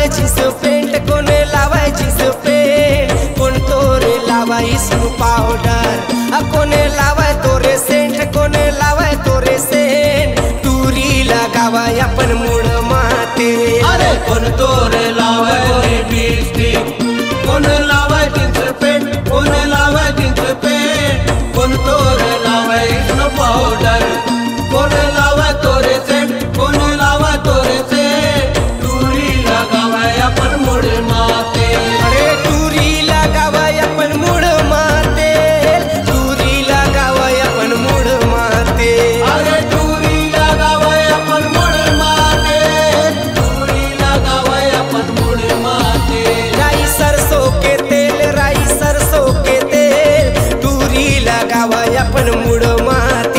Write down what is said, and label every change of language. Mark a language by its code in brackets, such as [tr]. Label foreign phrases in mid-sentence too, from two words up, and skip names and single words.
[en] jeans pant, [hne] कोने लावाय [en] jeans pant, [hne] कौन तोरे लावाय [en] snow powder, [hne] हाँ कोने लावाय तोरे सेंट, कोने लावाय तोरे सेंट टूरी लगावाय अपन मुड़ माते। अरे कौन तोरे लावाय लिपस्टिक, कोने लावाय [en] jeans pant, [hne] कोने लावाय [en] jeans pant, [hne] कौन तोरे लावाय [en] snow powder, [hne] कोने लावाय तोरे सेंट, कोने लावाय तोरे सेंट टूरी लगावाय अपन मुड़ माते। अरे टूरी लगावाय अपन मुड़ माते, टूरी लगावाय अपन मुड़ माते। अरे टूरी लगावाय अपन मुड़ माते, टूरी लगावाय अपन मुड़ माते। राई सरसों के तेल, राई सरसों के तेल टूरी लगावाय अपन मुड़ माते।